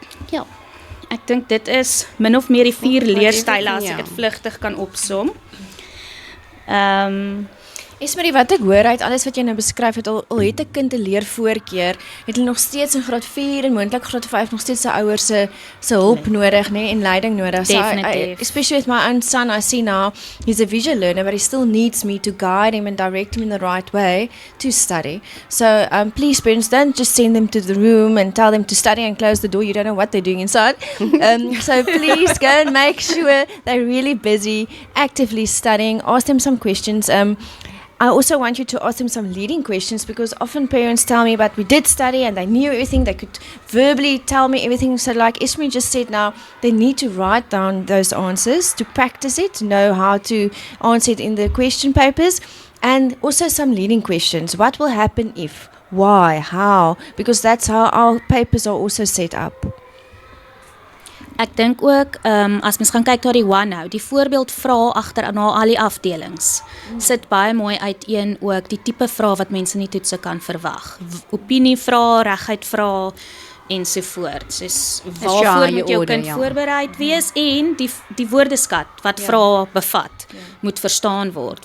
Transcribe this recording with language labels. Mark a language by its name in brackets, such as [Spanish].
[Afrikaans] Ja, ek dink dit is min of meer die 4 leerstyle as ek dit vlugtig kan opsom. Esmerie, wat ek hoor uit alles wat jy nou beskryf het, al het 'n kind 'n leervoorkeur, het hulle nog steeds in graad 4 en moontlik graad 5 nog steeds sy ouers se hulp nodig, nê, en leiding nodig. Definitief. [English] So especially with my own son, I see now he's a visual learner, but he still needs me to guide him and direct him in the right way to study. So please, parents, don't just send them to the room and tell them to study and close the door. You don't know what they're doing inside. So please go and make sure they're really busy, actively studying. Ask them some questions. I also want you to ask them some leading questions, because often parents tell me, but we did study and they knew everything, they could verbally tell me everything. So like Esme just said now, they need to write down those answers, to practice it, to know how to answer it in the question papers, and also some leading questions. What will happen if? Why? How? Because that's how our papers are also set up. [Afrikaans] Ek dink ook, as mens gaan kyk na die OneNow, die voorbeeld vrae agter na al die afdelings, sit baie mooi uiteen ook die tipe vrae wat mense in die toetse kan verwag. Opinievrae, reguit vrae ensovoorts. Soos waarvoor moet jou kind voorbereid wees en die woordeskat wat vrae bevat, moet verstaan word.